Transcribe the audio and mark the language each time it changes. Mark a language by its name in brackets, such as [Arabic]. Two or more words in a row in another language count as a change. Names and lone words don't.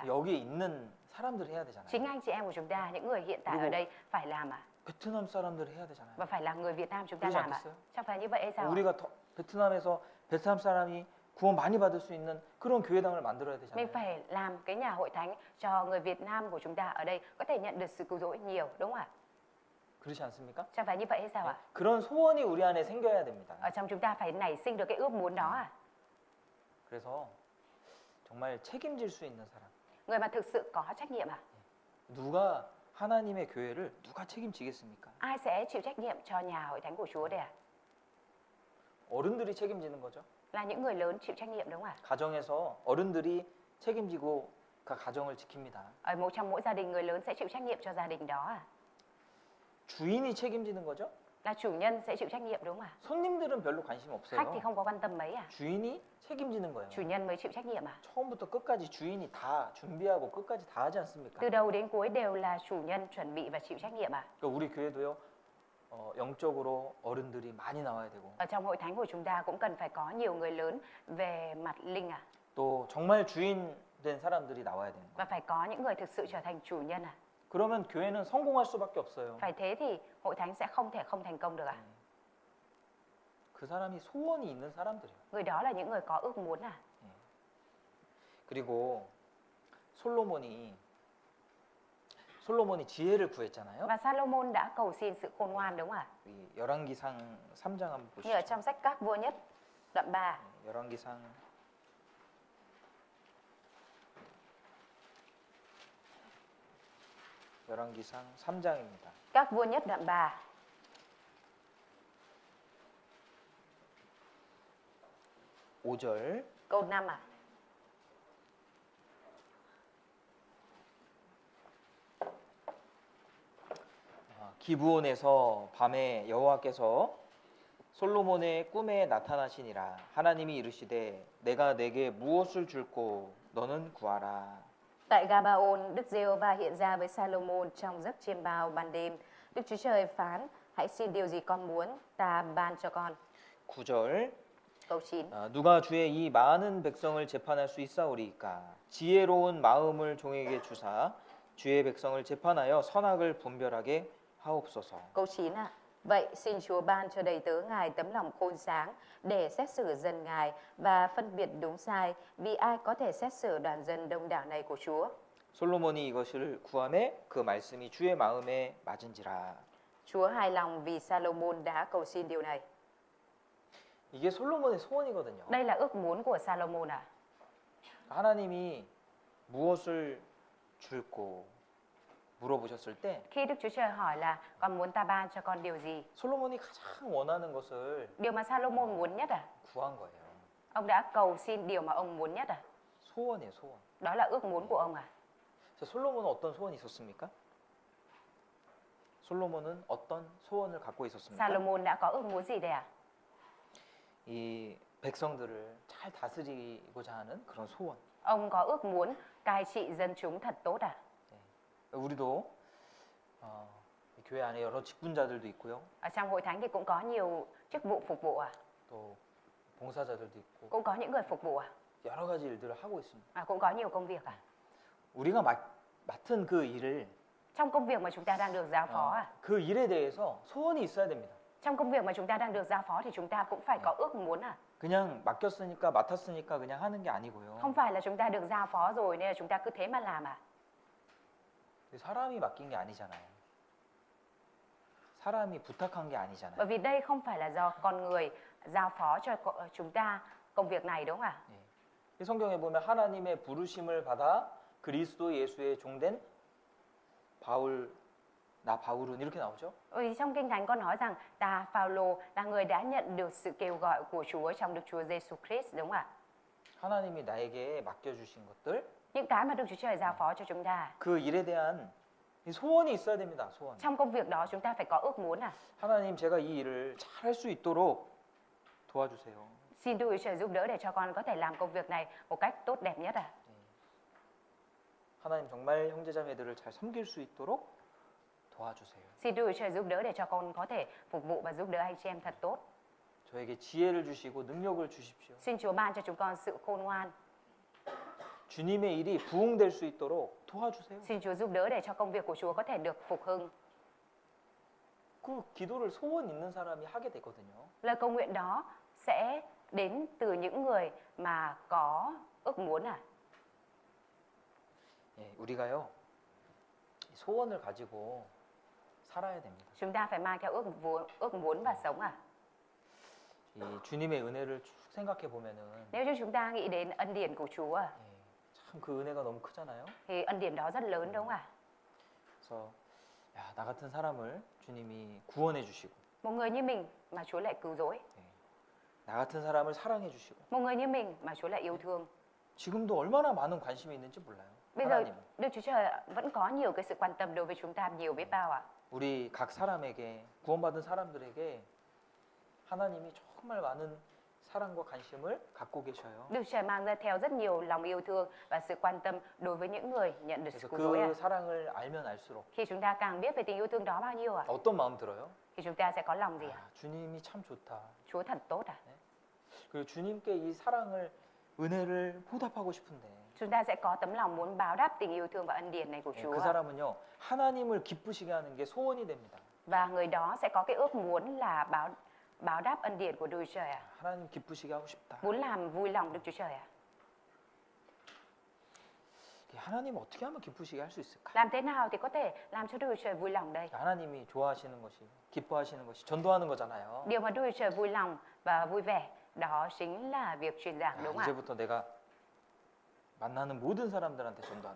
[Korean] 여기에 있는 사람들이 해야 되잖아요. [Vietnamese] Chính anh chị em của chúng ta, những người hiện tại ở đây phải làm ạ. [Korean] 베트남 사람들이 해야 되잖아요. [Vietnamese] Và phải là người Việt Nam chúng ta [Korean] 그러지 [Vietnamese] làm ạ. [Korean] 않겠어요? [Vietnamese] Chẳng phải như vậy hay sao ạ? [Korean] 우리가 베트남에서 베트남 사람이 구원 많이 받을 수 있는 그런 교회당을 만들어야 되잖아요. [Vietnamese] Mình phải làm cái nhà hội thánh cho người Việt Nam của chúng ta ở đây có thể nhận được sự cứu rỗi nhiều, đúng không ạ? [Korean] 그렇지 않습니까? [Vietnamese] Chẳng phải như vậy hay sao ạ? [Korean] 그런 소원이 우리 안에 생겨야 됩니다. [Vietnamese] Ở trong chúng ta phải nảy sinh được cái ước muốn đó ạ. [Korean] 그래서 정말 책임질 수 있는 사람. [Vietnamese] Người mà thực sự có trách nhiệm ạ. [Korean] 누가 하나님의 교회를 누가 책임지겠습니까? [Vietnamese] Ai sẽ chịu trách nhiệm cho nhà hội thánh của Chúa đây ạ? [Korean] 어른들이 책임지는 거죠. [Vietnamese] Là những người lớn chịu trách nhiệm đúng không ạ? [Korean] 가정에서 어른들이 책임지고 그 가정을 지킵니다. [Vietnamese] Trong mỗi gia đình người lớn sẽ chịu trách nhiệm cho gia đình đó ạ. [Korean] 주인이 책임지는 거죠. [Vietnamese] Là chủ nhân sẽ chịu trách nhiệm đúng không ạ? [Korean] 손님들은 별로 관심 [Vietnamese] Khách thì [Korean] 없어요. [Vietnamese] không có quan tâm mấy ạ. [Korean] 주인이 책임지는 거예요. [Vietnamese] Chủ nhân mới chịu trách nhiệm ạ. [Korean] 처음부터 끝까지 주인이 다 준비하고 끝까지 다 하지 않습니까? [Vietnamese] Từ đầu đến cuối đều là chủ nhân chuẩn bị và chịu trách nhiệm ạ. [Korean] 그러니까 우리 교회도요. 영적으로 어른들이 많이 나와야 되고 [Vietnamese] Ở trong hội thánh của chúng ta cũng cần phải có nhiều người lớn về mặt linh ạ. [Korean] 또 정말 주인 된 사람들이 나와야 되는 [Vietnamese] Và [Korean] 거예요. [Vietnamese] phải có những người thực sự trở thành chủ nhân ạ. [Korean] 그러면 교회는 성공할 수밖에 없어요. [Vietnamese] Phải thế thì hội thánh sẽ không thể không thành công được ạ. [Korean] 그 사람이 소원이 있는 사람들이에요. [Vietnamese] Người đó là những người có ước muốn ạ. [Korean] 그리고 솔로몬이 지혜를 구했잖아요. [Vietnamese] Và Salomon đã cầu xin sự khôn ngoan đúng không ạ? [Korean] 우리 열왕기상 3장 한번 [Vietnamese] Như ở [Korean] 보시죠. [Vietnamese] trong sách Các Vua Nhất đoạn 3. [Korean] 열왕기상 3장입니다. [Vietnamese] Các Vua Nhất đoạn 3. [Korean] 5절 [Vietnamese] Câu 5 ạ. [Korean] 기브온에서 밤에 여호와께서 솔로몬의 꿈에 나타나시니라. 하나님이 이르시되 내가 내게 무엇을 줄꼬 너는 구하라. [Vietnamese] Tại Gabaon, Đức Giê-hô-va hiện ra với Salomon trong giấc chiêm bao ban đêm. Đức Chúa Trời phán: hãy xin điều gì con muốn, ta ban cho con. [Korean] 9절 Câu 9. 누가 주의 이 많은 백성을 재판할 수 있사오리이까. 지혜로운 마음을 종에게 주사 주의 백성을 재판하여 선악을 분별하게 하옵소서. [Vietnamese] Câu 9 ạ. Vậy xin Chúa ban cho đầy tớ Ngài tấm lòng khôn sáng để xét xử dân Ngài và phân biệt đúng sai, vì ai có thể xét xử đoàn dân đông đảo này của Chúa. [Korean] 솔로몬이 이것을 구하매 그 말씀이 주의 마음에 맞은지라. [Vietnamese] Chúa hài lòng vì Salomon đã cầu xin điều này. [Korean] 이게 솔로몬의 소원이거든요. [Vietnamese] Đây là ước muốn của Salomon ạ. [Korean] 하나님이 무엇을 줄꼬 물어보셨을 때 [Vietnamese] Khi Đức Chúa Trời hỏi là con muốn ta ban cho con điều gì, [Korean] 솔로몬이 가장 원하는 것을 [Vietnamese] điều mà Salomon muốn nhất à? [Korean] 구한 거예요. [Vietnamese] Ông đã cầu xin điều mà ông muốn nhất à? [Korean] 소원이에요, 소원. [Vietnamese] Đó là ước muốn của ông à? [Korean] 자, 솔로몬은 어떤 소원이 있었습니까? 솔로몬은 어떤 소원을 갖고 있었습니까? [Vietnamese] Salomon đã có ước muốn gì đây à? [Korean] 이 백성들을 잘 다스리고자 하는 그런 소원. [Vietnamese] Ông có ước muốn cai trị dân chúng thật tốt à? [Korean] 우리도 교회 안에 여러 직분자들도 있고요. [Vietnamese] Ở trong hội thánh thì cũng có nhiều chức vụ phục vụ à? [Korean] 또 봉사자들도 있고 [Vietnamese] Cũng có những người phục vụ à? [Korean] 여러 가지 일들을 하고 있습니다. [Vietnamese] Cũng có nhiều công việc à? [Korean] 우리가 맡은 그 일을 [Vietnamese] Trong công việc mà chúng ta đang được giao phó à? [Korean] 그 일에 대해서 소원이 있어야 됩니다. [Vietnamese] Trong công việc mà chúng ta đang được giao phó thì chúng ta cũng phải có ước muốn à? [Korean] 그냥 맡겼으니까 맡았으니까 그냥 하는 게 아니고요. [Vietnamese] Không phải là chúng ta được giao phó rồi nên là chúng ta cứ thế mà làm à? [Korean] 사람이 맡긴 게 아니잖아요. 사람이 부탁한 게 아니잖아요. [Vietnamese] Bởi vì đây không phải là do con người giao phó cho chúng ta công việc này đúng không ạ? [Korean] 예. 이 성경에 보면 하나님의 부르심을 받아 그리스도 예수의 종된 나 바울은 이렇게 나오죠. [Vietnamese] Vì trong Kinh Thánh có nói rằng ta Phaolô là người đã nhận được sự kêu gọi của Chúa trong Đức Chúa Giêsu Christ đúng không ạ? [Korean] 하나님이 나에게 맡겨주신 것들, [Vietnamese] Những cái mà Đức Chúa Trời giao phó cho chúng ta. [Korean] 그 일에 대한 이 소원이 있어야 됩니다. 소원. [Vietnamese] Trong công việc đó chúng ta phải có ước muốn à? [Korean] 하나님 제가 이 일을 잘 할 수 있도록 도와주세요. [Vietnamese] Xin Đức Chúa Trời giúp đỡ để cho con có thể làm công việc này một cách tốt đẹp nhất à? [Korean] 하나님 정말 형제자매들을 잘 섬길 수 있도록 도와주세요. [Vietnamese] Xin Đức Chúa Trời giúp đỡ để cho con có thể phục vụ và giúp đỡ anh chị em thật tốt. [Korean] 저에게 지혜를 주시고 능력을 주십시오. [Vietnamese] Xin Chúa ban cho chúng con sự khôn ngoan. [Korean] 주님의 일이 부흥될 수 있도록 도와주세요. [Vietnamese] Xin Chúa giúp đỡ để cho công việc của Chúa có thể được phục hưng. [Korean] 그 기도를 소원 있는 사람이 하게 되거든요. [Vietnamese] Lời cầu nguyện đó sẽ đến từ những người mà có ước muốn à? [Korean] 예, 우리가요 소원을 가지고 살아야 됩니다. [Vietnamese] Chúng ta phải mang theo ước muốn và sống à? [Korean] 이 주님의 은혜를 쭉 생각해 보면은 [Vietnamese] Nếu như chúng ta nghĩ đến ân điển của Chúa à, [Korean] 참 그 은혜가 너무 크잖아요. [Vietnamese] thì ân điển đó rất lớn đúng không ạ? [Korean] 그래서 야, 나 같은 사람을 주님이 구원해 주시고 [Vietnamese] Một người như mình mà Chúa lại cứu rỗi, [Korean] 나 같은 사람을 사랑해 주시고 [Vietnamese] một người như mình mà Chúa lại yêu thương. [Korean] 지금도 얼마나 많은 관심이 있는지 몰라요. [Vietnamese] Bây giờ [Korean] 하나님. [Vietnamese] Đức Chúa Trời vẫn có nhiều cái sự quan tâm đối với chúng ta nhiều biết bao ạ. [Korean] 우리 각 사람에게 구원받은 사람들에게 하나님이 정말 많은 사랑과 관심을 갖고 계셔요. [Vietnamese] Đức Chúa Trời mang ra theo rất nhiều lòng yêu thương và sự quan tâm đối với những người nhận được sự [Korean] 그래서 [Vietnamese] cứu rỗi ạ. [Korean] 그 사랑을 알면 알수록 [Vietnamese] Khi chúng ta càng biết về tình yêu thương đó bao nhiêu ạ, [Korean] 어떤 마음 들어요? [Vietnamese] thì chúng ta sẽ có lòng gì ạ? [Korean] 아, 주님이 참 좋다. [Vietnamese] Chúa thật tốt à? [Korean] 그리고 주님께 이 사랑을 은혜를 보답하고 싶은데 [Vietnamese] Chúng ta sẽ có tấm lòng muốn báo đáp tình yêu thương và ân điển này của [Korean] 예, [Vietnamese] Chúa [Korean] 그 [Vietnamese] ạ. [Korean] 사람은요 하나님을 기쁘시게 하는 게 소원이 됩니다. [Vietnamese] Và người đó sẽ có cái ước muốn là báo đáp ân điển của Đức Chúa Trời ạ. [Korean] 하나님 기쁘시게 하고 싶다. [Vietnamese] Muốn làm vui lòng Đức Chúa Trời ạ. [Korean] 하나님 어떻게 하면 기쁘시게 할 수 있을까? [Vietnamese] Làm thế nào thì có thể làm cho Đức Chúa Trời vui lòng đây? [Korean] 하나님이 좋아하시는 것이 기뻐하시는 것이 전도하는 거잖아요. [Vietnamese] Điều mà Đức Chúa Trời vui lòng và vui vẻ đó chính là việc truyền giảng [Korean] 야, [Vietnamese] đúng không ạ? [Korean] 이제부터 내가 만나는 모든 사람들한테 전도한다.